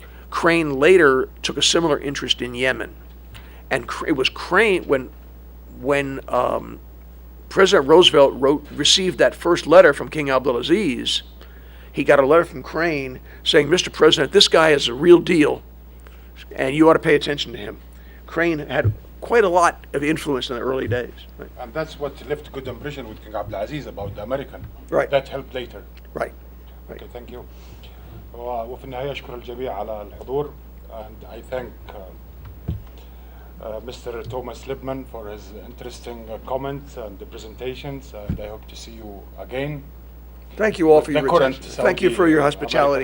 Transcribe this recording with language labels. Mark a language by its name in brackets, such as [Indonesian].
[English] Crane later took a similar interest in Yemen. And it was Crane, when President Roosevelt received that first letter from King Abdulaziz, he got a letter from Crane saying, "Mr. President, this guy is a real deal, and you ought to pay attention to him." Crane had quite a lot of influence in the early days. Right? And that's what left a good impression with King Abdulaziz about the American. Right. That helped later. Right. Okay, thank you. [Arabic] وفي النهاية أشكر الجميع على الحضور, [English] and I thank Mr. Thomas Lipman for his interesting comments and the presentations, and I hope to see you again. Thank you all for your attention. Thank you for your hospitality.